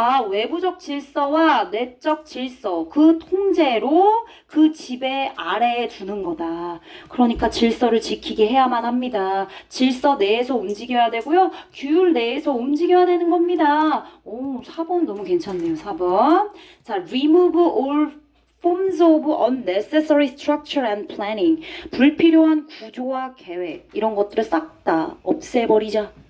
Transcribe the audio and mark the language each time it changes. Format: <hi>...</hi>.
<ko>외부적 질서와 내적 질서. 그 통제로 그 지배 아래에 두는 거다. 그러니까 질서를 지키게 해야만 합니다. 질서 내에서 움직여야 되고요. 규율 내에서 움직여야 되는 겁니다. 4번 너무 괜찮네요. 4번.</ko> <en>자, remove all forms of unnecessary structure and planning.</en> <ko>불필요한 구조와 계획 이런 것들을 싹 다 없애버리자.</ko>